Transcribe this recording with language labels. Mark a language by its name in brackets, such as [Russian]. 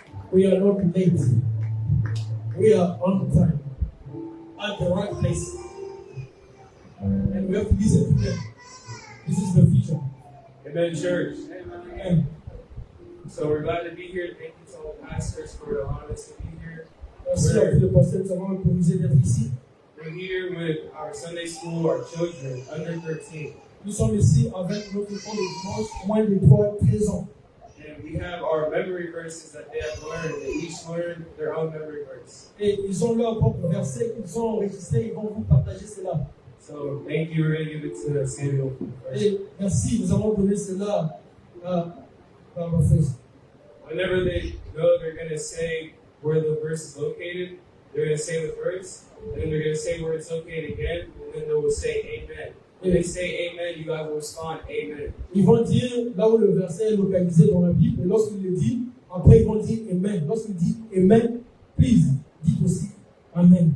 [English] We are not late. We are on time. At the right place. And we have to listen to them. This is the future. Amen, church. Amen. So we're glad to be here. Thank you to all the pastors for allowing us to be here. [French] Merci à tous les pasteurs de nous avoir autorisé d'être ici. [English] We're here with our Sunday school, our children, under 13. [French] Nous sommes ici avec notre enfant de dimanche, moins de 13 ans. [English] And we have our memory verses that they have learned. They each learned their own memory verse. [French] Et ils ont leur propre verset qu'ils ont enregistré, ils vont vous partager cela. [English] So thank you. We're going to give it to Samuel. [French] Et merci, nous allons donner cela à ma frère. [English] Whenever they go, they're going to say where the verse is located. They're going to say the verse, and then they're going to say where it's located again, and then they will say amen. When they say amen, you guys will respond amen. [French] Ils vont dire là où le verset est localisé dans la Bible, et lorsqu'il le dit, après ils vont dire amen. Lorsqu'il dit amen, please, dites aussi amen.